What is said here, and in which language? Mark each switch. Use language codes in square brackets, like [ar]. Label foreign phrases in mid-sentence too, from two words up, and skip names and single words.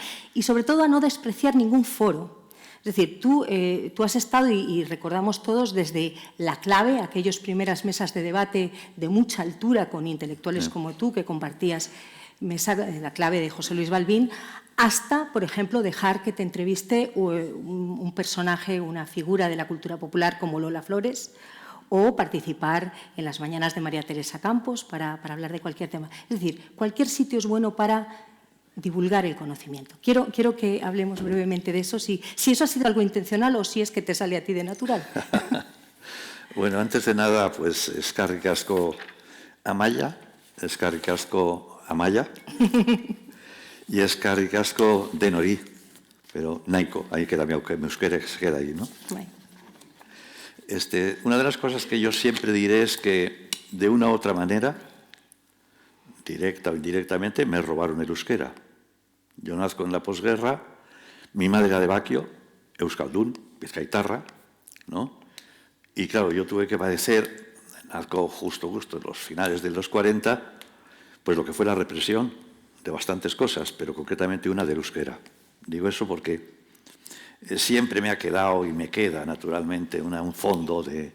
[es] Y, sobre todo, a no despreciar ningún foro. Es decir, tú has estado, y recordamos todos, desde La Clave, aquellas primeras mesas de debate de mucha altura con intelectuales como tú, que compartías La Clave de José Luis Balbín, hasta, por ejemplo, dejar que te entreviste un personaje, una figura de la cultura popular como Lola Flores, o participar en las mañanas de María Teresa Campos para hablar de cualquier tema. Es decir, cualquier sitio es bueno para divulgar el conocimiento. Quiero que hablemos brevemente de eso, si eso ha sido algo intencional o si es que te sale a ti de natural. Bueno, antes de nada, pues [eu] eskerrik asko [es] Amaya, [eu] eskerrik asko [es] Amaya y [eu] eskerrik asko denori, [es] pero nahiko, ahí queda mi euskera, se queda ahí, ¿no? Bueno. Una de las cosas que yo siempre diré es que, de una u otra manera, directa o indirectamente, me robaron el euskera. Yo nazco en la posguerra, mi madre era de Baquio, [eu] euskaldun, bizkaitarra, [es] ¿no? Y claro, yo tuve que padecer, nazco justo en los finales de los 40, pues lo que fue la represión de bastantes cosas, pero concretamente una del euskera. Digo eso porque siempre me ha quedado y me queda, naturalmente, un fondo de...